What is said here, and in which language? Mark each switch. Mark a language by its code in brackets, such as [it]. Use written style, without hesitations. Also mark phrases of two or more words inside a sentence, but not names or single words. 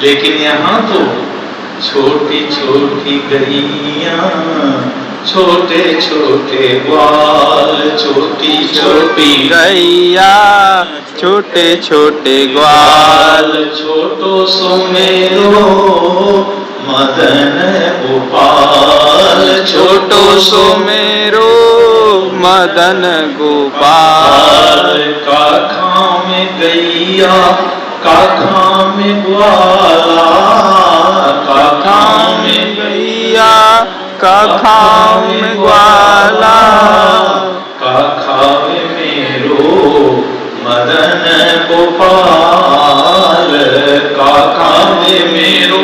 [hi] लेकिन यहाँ तो छोटी छोटी गैया छोटे छोटे ग्वाल, छोटी छोटी गैया छोटे छोटे ग्वाल, [bra] छोटो सुमेरो मदन गोपाल, छोटो सुमेरो मदन गोपाल। काखा में गैया काखा में ग्वाला, काखा में गैया काखा में ग्वाला, काखा में मेरो मदन गोपाल, काखा में मेरो